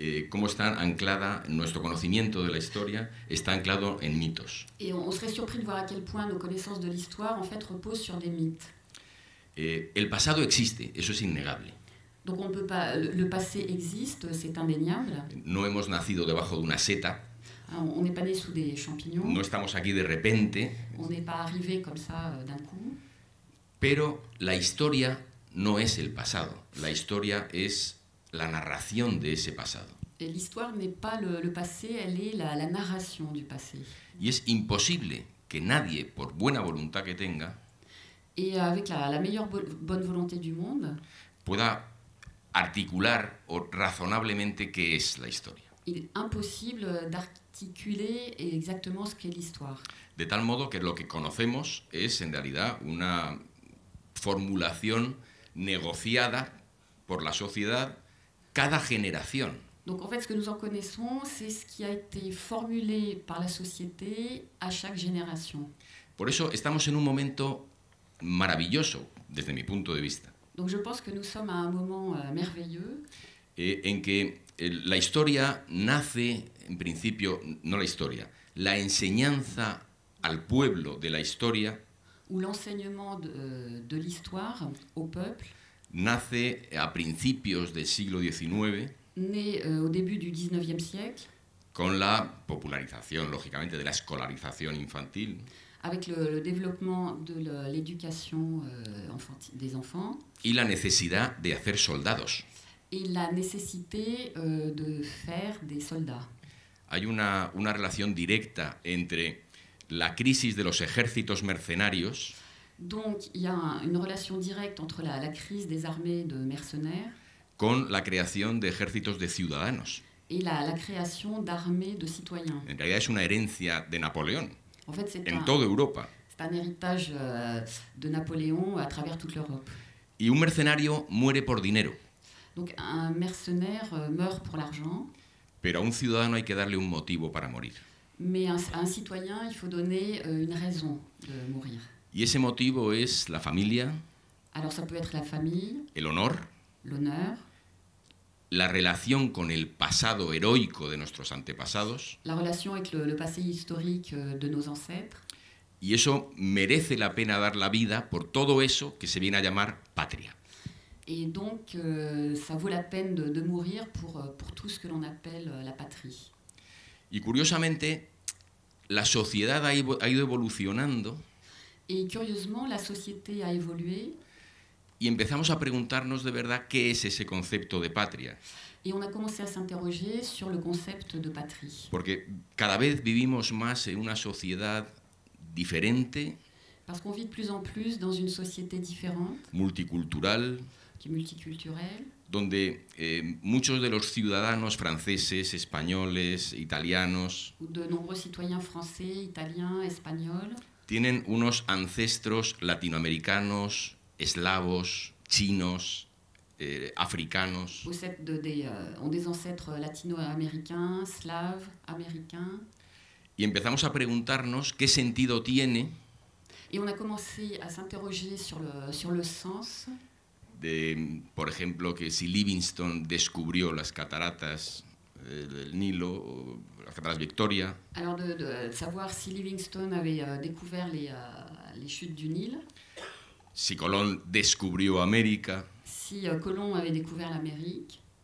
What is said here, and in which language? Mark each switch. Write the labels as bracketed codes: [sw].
[es] Cómo está anclada, nuestro conocimiento de la historia está anclado en mitos. [fr] Et on serait surpris de voir à quel point nos connaissances de l'histoire en fait reposent sur des mythes. [es] El pasado existe, eso es innegable. [fr] Donc on peut pas, le passé existe, c'est indéniable. [es] No hemos nacido debajo de una seta. [fr] On n'est pas né sous des champignons. [es] No estamos aquí de repente. [fr] On n'est pas arrivé comme ça d'un coup. [es] Pero la historia no es el pasado. La historia es la narración de ese pasado. [fr] Et l'histoire n'est pas le passé, elle est la narration du passé. [es] Y es imposible que nadie, por buena voluntad que tenga, [fr] Et avec la meilleure bonne volonté du monde, [es] pueda articular o razonablemente qué es la historia. [fr] il est impossible d'articuler exactement ce qu'est l'histoire. [es] De tal modo que lo que conocemos es en realidad una formulación negociada por la sociedad cada generación. [fr] Donc en fait, ce que nous en connaissons, c'est ce qui a été formulé par la société à chaque génération. [es] Por eso estamos en un momento maravilloso, desde mi punto de vista, [fr] Donc je pense que nous sommes à un moment merveilleux [es] en que la historia nace, en principio, no la historia, la enseñanza al pueblo de la historia [fr] où l'enseignement de l'histoire au peuple [es] nace a principios del siglo XIX [fr] né au début du 19e siècle [es] con la popularización, lógicamente, de la escolarización infantil [fr] avec le développement de l'éducation des enfants [es] y la necesidad de hacer soldados. [fr] et la nécessité de faire des soldats. [es] Hay una relación directa entre la crisis de los ejércitos mercenarios [fr] Donc il y a une relation directe entre la crise des armées de mercenaires [es] con la creación de ejércitos de ciudadanos. [fr] et la création d'armées de citoyens. [es] En realidad es una herencia de Napoleón [fr] En fait, c'est [es] en toda Europa. [fr] un héritage de Napoléon à travers toute l'Europe. [es] Y un mercenario muere por dinero, [fr] Donc un mercenaire meurt pour l'argent, [es] pero a un ciudadano hay que darle un motivo para morir. [fr] mais à un citoyen, il faut donner une raison de mourir. [es] Y ese motivo es la familia, [fr] Alors ça peut être la famille, [es] el honor, [fr] l'honneur, [es] la relación con el pasado heroico de nuestros antepasados, [fr] la relation avec le passé historique de nos ancêtres. [es] y eso merece la pena dar la vida por todo eso que se viene a llamar patria. [fr] Et donc ça vaut la peine de mourir pour tout ce que l'on appelle la patrie. [es] Y curiosamente, la sociedad ha ido evolucionando [fr] Et curieusement, la société a évolué [es] y empezamos a preguntarnos de verdad qué es ese concepto de patria. [fr] et on a commencé à s'interroger sur le concept de patrie. [es] Porque cada vez vivimos más en una sociedad diferente, [fr] Parce qu'on vit de plus en plus dans une société différente, [es] multicultural, [fr] qui est multiculturelle, [es] donde muchos de los ciudadanos franceses, españoles, italianos, [fr] où de nombreux citoyens français, italiens, espagnols [es] tienen unos ancestros latinoamericanos, eslavos, chinos, africanos. [fr] ont des ancêtres latino-américains, slaves, américains. [es] Y empezamos a preguntarnos qué sentido tiene [fr] Et on a commencé à s'interroger sur le sens, [es] por ejemplo, que si Livingstone descubrió las cataratas del Nilo, o las cataratas Victoria, [fr] alors de savoir si Livingstone avait découvert les chutes du Nil, [es] si Colón descubrió América [fr] si Colomb avait découvert l'Amérique,